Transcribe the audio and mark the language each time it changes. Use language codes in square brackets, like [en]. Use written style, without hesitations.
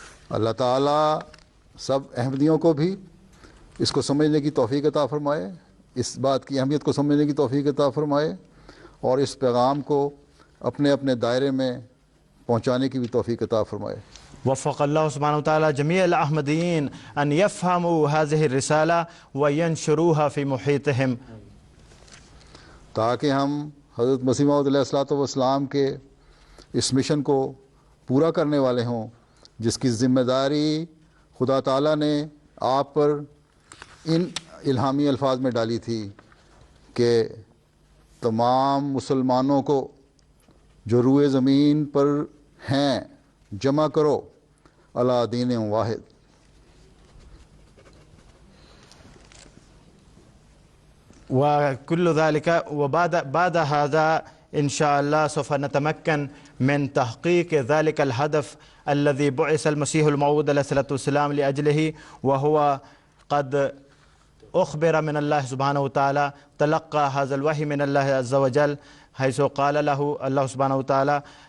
[ur] اللہ تعالیٰ سب احمدیوں کو بھی اس کو سمجھنے کی توفیق عطا فرمائے، اس بات کی اہمیت کو سمجھنے کی توفیق عطا فرمائے اور اس پیغام کو اپنے اپنے دائرے میں پہنچانے کی بھی توفیق عطا فرمائے. [ar] وفق الله سبحانه وتعالى جميع الأحمديين أن يفهموا هذه الرسالة وينشروها في محيطهم، [ur] تاکہ ہم حضرت مسیح موعود علیہ الصلوۃ والسلام کے اس مشن کو پورا کرنے والے ہوں جس کی ذمہ داری خدا تعالیٰ نے آپ پر ان الہامی الفاظ میں ڈالی تھی کہ تمام مسلمانوں کو جو روئے زمین پر ہیں جمع کرو [ar] علی دین واحد. وكل ذلك بعد هذا إن شاء الله سوف نتمكن من تحقيق ذلك الهدف الذي بعث المسيح الموعود عليه الصلاة والسلام لأجله، وهو قد أخبر من الله سبحانه وتعالى، تلقى هذا الوحي من الله عز وجل حيث قال له الله سبحانه وتعالى